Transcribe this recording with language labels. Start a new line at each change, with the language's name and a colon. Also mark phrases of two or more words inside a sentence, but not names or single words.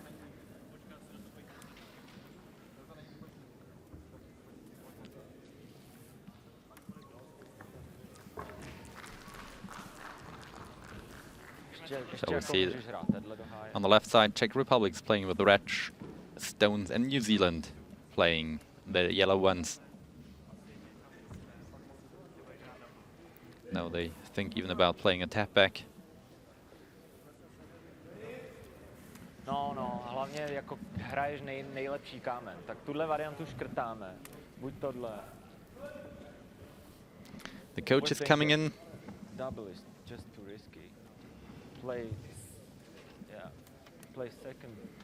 English: So we see on the left side, Czech Republic's playing with the red stones and New Zealand playing the yellow ones. Now they think even about playing a tap back.
Czech: No, hlavně jako hraješ nejlepší kámen. Tak tuhle variantu škrtáme. Buď tohle.
English: The coach is coming in. Double is just too risky. Play second.